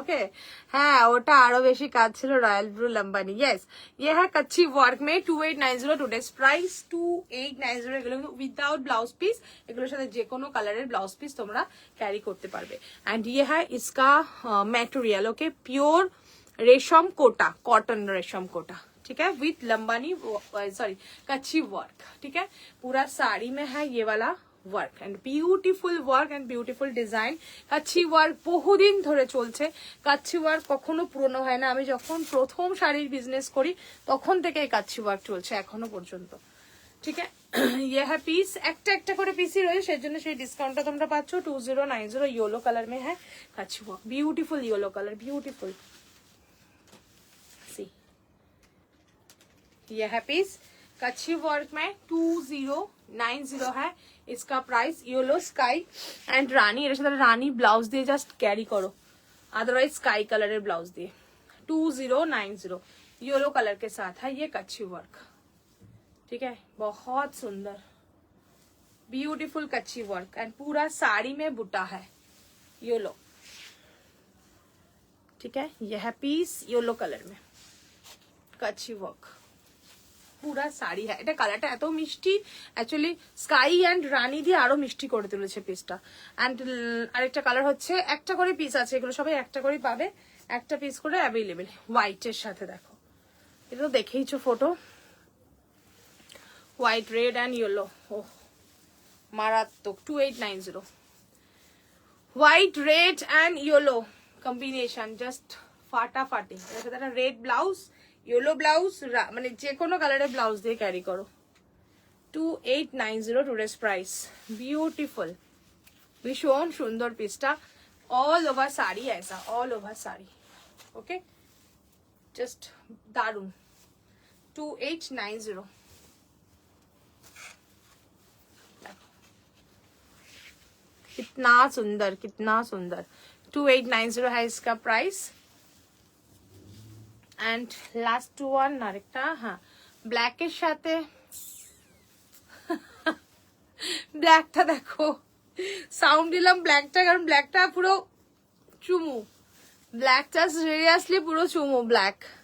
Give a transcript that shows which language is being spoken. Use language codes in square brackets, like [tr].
[bn] ওকে, হ্যাঁ ওটা আরো বেশি কাজ ছিল, রয়্যাল ব্লু লম্বানি। [hi] ইয়েস, ये है कच्ची वर्क में 2890, টুডেস প্রাইস 2890। [bn] এগুলো উইদাউট ব্লাউজ পিস, এগুলোর সাথে যে কোনো কালারের ব্লাউজ পিস তোমরা ক্যারি করতে পারবে। [hi] एंड ये है इसका मटेरियल, ओके, प्योर रेशम कोटा, कॉटन रेशम कोटा, ठीक है, विथ लंबानी सॉरी कच्ची वर्क। ठीक है, पूरा साड़ी में है ये वाला [en] Work and beautiful work and beautiful design. [bn] কাচ্ছি work বহুদিন ধরে চলছে, কাচ্ছি ওয়ার্ক কখনো পুরনো হয় না। আমি যখন প্রথম শাড়ির বিজনেস করি তখন থেকে এই কাচ্ছি ওয়ার্ক চলছে এখনো পর্যন্ত। ঠিক আছে, [hi] ये है पीस, [bn] একটা একটা করে পিসই রয়েছে, সেজন্য সেই ডিসকাউন্টটা তোমরা পাচ্ছ 2090। [hi] येलो कलर में है काची work, beautiful yellow colour, beautiful. सी ये है पीस कच्ची वर्क में 2090 है इसका प्राइस। येलो स्काई एंड रानी, [bn] এর সাথে রানী ব্লাউজ দিয়ে জাস্ট ক্যারি করো, [hi] अदरवाइज स्काई कलर ब्लाउज दिए 2090 येलो कलर के साथ है ये कच्ची वर्क। ठीक है, बहुत सुंदर ब्यूटीफुल कच्ची वर्क एंड पूरा साड़ी में बुटा है येलो। ठीक है, यह है पीस येलो कलर में कच्ची वर्क, [bn] পুরা শাড়ি। হ্যাঁ, এটা কালারটা এত মিষ্টি, অ্যাকচুয়ালি স্কাই অ্যান্ড রানী দিয়ে আরো মিষ্টি করে তুলেছে পিসটা। অ্যান্ড আরেকটা কালার হচ্ছে, একটা করে পিস আছে, এগুলো সবাই একটা করে পাবে, একটা পিস করে অ্যাভেলেবেল হোয়াইটের সাথে। দেখো, এটা তো দেখেইছো photo, white, red and yellow. ও মারাত্মক, 2890 white, red and yellow combination, just ফাটাফাটি। এর সাথে একটা রেড ব্লাউজ, येलो ब्लाउज, মানে যে কোনো কালারের ব্লাউজ দিয়ে ক্যারি করো। 2890 টুডেস প্রাইস, বিউটিফুল, ভীষণ সুন্দর পিসটা। অল ওভার শাড়ি [hi] ऐसा, [bn] অল ওভার শাড়ি, ওকে, জাস্ট দারুন। [hi] 2890, कितना सुंदर, कितना सुंदर। 2890 है इसका प्राइस। [en] and last one [bn] আরেকটা, হ্যাঁ ব্ল্যাকের সাথে, ব্ল্যাকটা দেখো, সাউন্ড দিলাম ব্ল্যাকটা, কারণ ব্ল্যাকটা পুরো চুমু, ব্ল্যাকটা সিরিয়াসলি পুরো চুমু ব্ল্যাক।